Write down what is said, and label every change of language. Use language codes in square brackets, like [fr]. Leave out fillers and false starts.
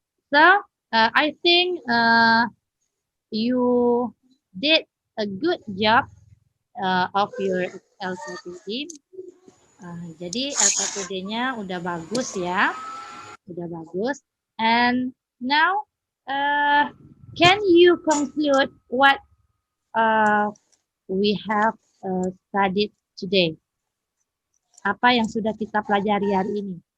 [en] So, I think you did a good job of your LKPD. [id] Jadi LKPD-nya udah bagus ya. Udah bagus. [en] And now, can you conclude what we have studied today? [id] Apa yang sudah kita pelajari hari ini?